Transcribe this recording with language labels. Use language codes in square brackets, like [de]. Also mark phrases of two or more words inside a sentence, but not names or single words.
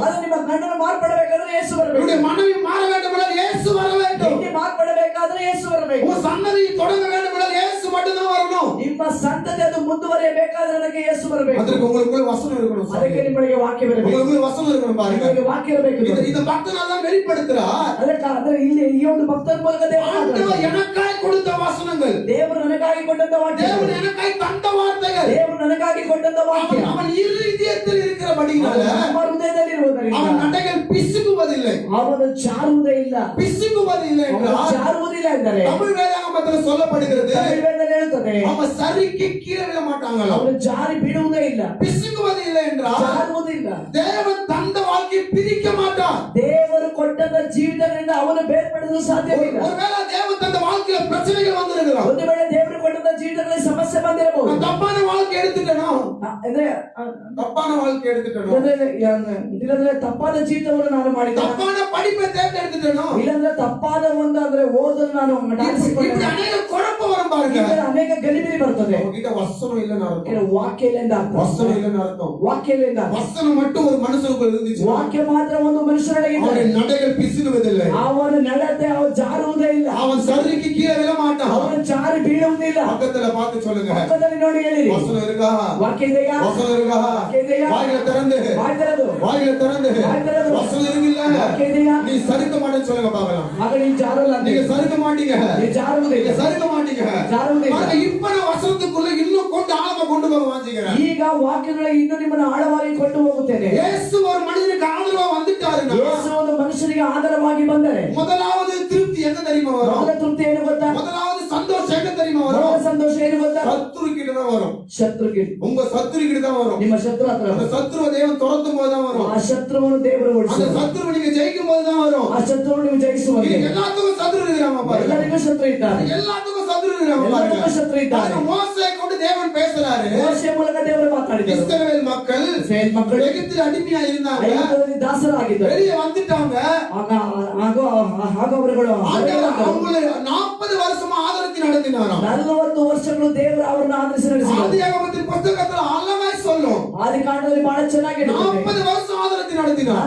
[kn] ಅದು ನಿಮ್ಮ ಗಂಡನ ಮಾರ್ಪಡಬೇಕಾದ್ರೆ ಯೇಸು ಬರಬೇಕು. [ta] உங்களுடைய மனைவி மாற வேண்டும் என்றால் இயேசு வர வேண்டும். [kn] ಹೆಂಡತಿ ಮಾರ್ಪಡಬೇಕಾದ್ರೆ ಯೇಸು ಬರಬೇಕು. [ta] உங்க சந்ததி தொடங்க வேண்டும் என்றால் இயேசு மட்டும்தான் வரணும். [kn] ನಿಮ್ಮ ಸಂತತಿ ಅದು ಮುಂದುವರಿಯಬೇಕಾದ್ರೆ ನನಗೆ ಯೇಸು ಬರಬೇಕು. [ta] அதற்கு உங்களுக்குள்ள வசனம் இருக்கணும். [kn] ಅದಕ್ಕೆ ನಿಮಗೆ ವಾಕ್ಯ ಬರಬೇಕು. [ta] உங்களுக்குள்ள வசனம் இருக்கணும் பாருங்க. [kn] ನಿಮಗೆ ವಾಕ್ಯ ಇರಬೇಕು. [ta] இந்த பக்தனால தான் வெளிப்படுத்துறார். [kn] ಅದಕ್ಕೆ ಅಂದ್ರೆ ಇಲ್ಲಿ ಈ ಒಂದು ಭಕ್ತರ ಮೂಲಕ ದೇವರು [ta] ஆண்டவர் எனக்காய் கொடுத்த வசனங்கள், [kn] ದೇವರು ನನಗಾಗಿ ಕೊಟ್ಟಂತ ವಾಕ್ಯ, [ta] தேவன் எனக்காய் தந்த வார்த்தைகள், [kn] ದೇವರು ನನಗಾಗಿ ಕೊಟ್ಟಂತ ವಾಕ್ಯ [ta] அவன் இருதயத்தில் இருக்கிறபடினால [kn] ನಮ್ಮ ಹೃದಯದಲ್ಲಿ ಇರುವುದರಿಂದ [ta] அவன் நடைகள் பிசுக்குவதில்லை. [kn] ಅವನು ಜಾರುವುದೇ ಇಲ್ಲ. [ta] பிசுக்குவதில்லை [kn] ಅವನು [ta] என்றால் [kn] ಜಾರುವುದಿಲ್ಲ ಎಂದರೆ [ta] தமிழ் வேதாகமத்தில் சொல்லப்படுகிறது, [kn] ತಮಿಳ್ ವೇದದಲ್ಲಿ ಹೇಳುತ್ತದೆ [ta] அவன் சரிக்கு கீழே விழ மாட்டாங்களா. [kn] ಅವನು ಜಾರಿ ಬೀಳುವುದೇ ಇಲ್ಲ, [ta] பிசுக்குவதில்லை என்றால் [kn] ಜಾರುವುದಿಲ್ಲ. [ta] தேவன் தந்த வாழ்க்கையை பிரிக்க மாட்டான். [kn] ದೇವರು ಕೊಟ್ಟಂತ ಜೀವಿತಗಳಿಂದ ಅವನು ಬೇರ್ಪಡಲು ಸಾಧ್ಯವಿಲ್ಲ. [ta] ஒருவேளை தேவன் தந்த வாழ்க்கையில பிரச்சனைகள் வந்திருக்கலாம், [kn] ಒಂದು ವೇಳೆ ದೇವರು ಕೊಟ್ಟಂತ ಜೀವಿತಗಳಲ್ಲಿ ಸಮಸ್ಯೆ ಬಂದಿರಬಹುದು. [ta] நான் தப்பான வாழ்க்கை எடுத்துட்டேனோ, [kn] ಅಂದ್ರೆ [ta] தப்பான வாழ்க்கை எடுத்துட்டேனோ, [kn] ಇಲ್ಲಂದ್ರೆ ತಪ್ಪಾದ ಜೀವಿತವನ್ನು ನಾನು ಮಾಡಿದ್ದೇನೆ, [ta] தப்பான படிப்பை தேர்ந்தெடுத்துட்டேனோ, [kn] ಇಲ್ಲಂದ್ರೆ ತಪ್ಪಾದ ಒಂದು ಅಂದ್ರೆ ಓದನ್ನು ನಾನು [ta] இப்படி [kn] ಆರಿಸಿಕೊಂಡೆ. [ta] அநேக குழப்பம் வரும் பாருங்க. [kn] ಇದರಲ್ಲಿ ಅನೇಕ ಗಲಿಬಿಲಿ ಬರ್ತದೆ. [ta] உங்ககிட்ட வசனம் இல்லைன்னு அர்த்தம். [kn] ಏನು ವಾಕ್ಯ ಇಲ್ಲ ಅಂತ ಅರ್ಥ. [ta] வசனம் இல்லைன்னு அர்த்தம். [kn] ವಾಕ್ಯ ಇಲ್ಲ ಅಂತ ಅರ್ಥ. [ta] வசனம் மட்டும் ஒரு மனுஷனுக்குள்ள இருந்துச்சு, [kn] ವಾಕ್ಯ ಮಾತ್ರ ಒಂದು ಮನುಷ್ಯನೊಳಗೆ ಇದ್ದರೆ [ta] அவருடைய நடைகள் பிசுகுவதில்லை, [kn] ಅವನ ನಡತೆ ಅವನು ಜಾರುವುದೇ ಇಲ್ಲ, [ta] அவன் சரிக்கு கீழே விழ மாட்டான். [kn] ಅವನು ಜಾರಿ ಬೀಳುವುದಿಲ್ಲ. [ta] பக்கத்துல பார்த்து சொல்லுங்க, [kn] ಪಕ್ಕದಲ್ಲಿ ನೋಡಿ ಹೇಳಿರಿ, [ta] வசனம் இருக்கா? [kn] ವಾಕ್ಯ ಇದೆಯಾ? [ta] வசனம் இருக்கா? [kn] ವಾಕ್ಯ ಇದೆಯಾ? [ta] வாயில திறந்து, [kn] ಬಾಯಿ ತೆರೆದು, [ta] வாயில திறந்து [kn] ಬಾಯಿ ತೆರೆದು, [ta] வசனம் இருக்குல்ல, [kn] ವಾಕ್ಯ ಇದೆಯಾ? [ta] நீ சறுக்க மாட்டேன்னு சொல்லுங்க பார்க்கலாம். [kn] ಆಗ ನೀನು ಜಾರಲ್ಲ ಅಂತ. [ta] நீங்க சறுக்க மாட்டீங்க, [kn] ನೀನು ಜಾರುವುದಿಲ್ಲ, [ta] நீங்க சறுக்க மாட்டீங்க. [kn] ಜಾರುವುದಿಲ್ಲ. [ta] ஆனா இப்ப நான் வசனத்துக்குள்ள இன்னும் கொண்டு ஆழமா கொண்டு போக வாஞ்சிக்கிறேன். [kn] ಈಗ ವಾಕ್ಯಗಳಿಗೆ ಇನ್ನು ನಿಮ್ಮನ್ನು ಆಳವಾಗಿ ಕೊಂಡು ಹೋಗುತ್ತೇನೆ. [ta] இயேசு ஒரு மனிதனுக்கு ஆதரவா வந்துட்டாருன்னா [kn] ಯೇಸು ಒಂದು ಮನುಷ್ಯನಿಗೆ ಆಧಾರವಾಗಿ ಬಂದರೆ [ta] முதலாவது திருப்தி என்ன தெரியுமா வரும்? [kn] ಮೊದಲ ತೃಪ್ತಿ ಏನು ಗೊತ್ತಾ? [ta] முதலாவது சந்தோஷம் என்ன தான் வரும். [kn] ಶತ್ರುಗೆ [ta] உங்க சத்துரு கிட்ட தான் வரும். [kn] ನಿಮ್ಮ ಶತ್ರು ಹತ್ರ [ta] அந்த சத்துருவை தேவன் துரத்தும் போது தான் வரும். [kn] ಆ ಶತ್ರುವನ್ನು ದೇವರು [ta] அந்த [kn] ಓಡಿಸುವ [ta] சத்துருவை நீங்க ஜெயிக்கும் போது தான் வரும். [kn] ಆ ಶತ್ರುವನ್ನು ನೀವು ಜಯಿಸುವಂತೆ [ta] நீங்க எல்லாத்துக்கும் சத்துரு இருக்கிறாங்க பாருங்க. [kn] ಎಲ್ಲರಿಗೂ ಶತ್ರು ಇದ್ದಾರೆ [ta] எல்லாத்துக்கும் சத்துரு இருக்கிறாங்க பாருங்க. [kn] ಎಲ್ಲರಿಗೂ ಶತ್ರು ಇದ್ದಾರೆ. [ta] மோசேயை கொண்டு தேவன் பேசுறாரு. [kn] ಮೋಶೆಯ ಮೂಲಕ ದೇವರು ಮಾತಾಡಿದರು. [ta] இஸ்ரவேல் மக்கள் [kn] ಇಸ್ರಾಯೇಲ್ ಮಕ್ಕಳು [ta] எகிப்தில் அடிமையா இருந்தாங்க. [kn] ಐಗುಪ್ತದಲ್ಲಿ ದಾಸರಾಗಿದ್ದರು. [ta] வெளியே வந்துட்டாங்க. [kn] ಆಗ ಅವರುಗಳು [ta] ஆண்டவர் அவங்களை 40 வருஷமா ஆதரித்து நடத்தினாராம். [kn] 40 ವರ್ಷಗಳು ದೇವರು ಅವರನ್ನು ಆಧರಿಸಿ ನಡೆಸಿದರು. [ta] ஆதியாகமத்தின் புத்தகத்துல அழகாய் சொல்லும். [kn] ಆದಿಕಾಂಡದಲ್ಲಿ ಬಹಳ ಚೆನ್ನಾಗಿ [ta] 40 வருஷம் ஆதரித்து நடத்தினார்.